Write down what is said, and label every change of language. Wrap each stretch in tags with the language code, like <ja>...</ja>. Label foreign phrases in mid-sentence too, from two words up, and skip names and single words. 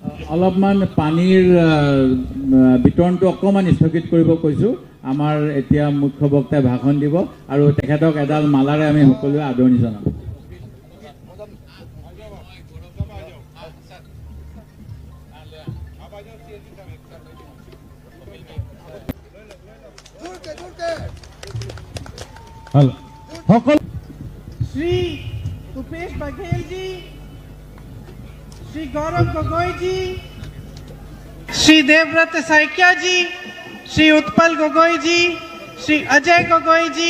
<as>অলপমান পানীৰ বিতৰণটো অকণমান স্থগিত কৰিব কৈছোঁ। আমাৰ এতিয়া মুখ্য বক্তাই ভাষণ দিব আৰু তেখেতক এডাল মালাৰে আমি সকলোৱে আদৰণি জনাম।</as> <hi>श्री भूपेश बघेल जी, श्री गौरव गोगोई जी, श्री देवव्रत सैकिया जी, श्री उत्पल गोगोई जी, श्री अजय गोगोई जी,</hi>